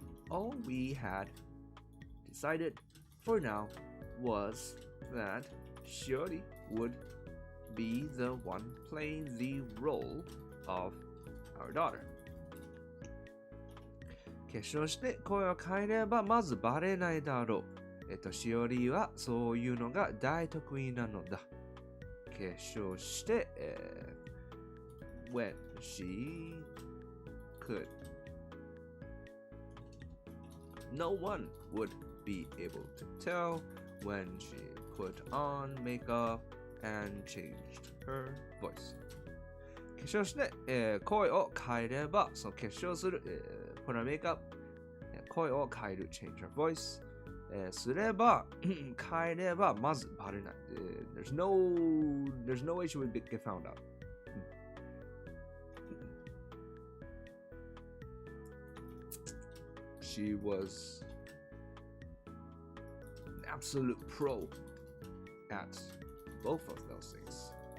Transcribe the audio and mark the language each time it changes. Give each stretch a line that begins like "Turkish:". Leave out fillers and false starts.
English: All we had decided for now was that Shiori would be the one playing the role of our daughter.
Japanese: 化粧して声を変えればまずバレないだろう。しおりはそういうのが大得意なのだ。化粧して、
English: when she could. No one would be able to tell when she put on makeup and changed her voice.
Japanese: 化粧して、声を変えれば、その化粧する、
English: put on makeup、
Japanese: 声を変える
English: change her voice、
Japanese: すれば変えればまずバレない。
English: There's no way she would get found out. She was an absolute pro at both of those things.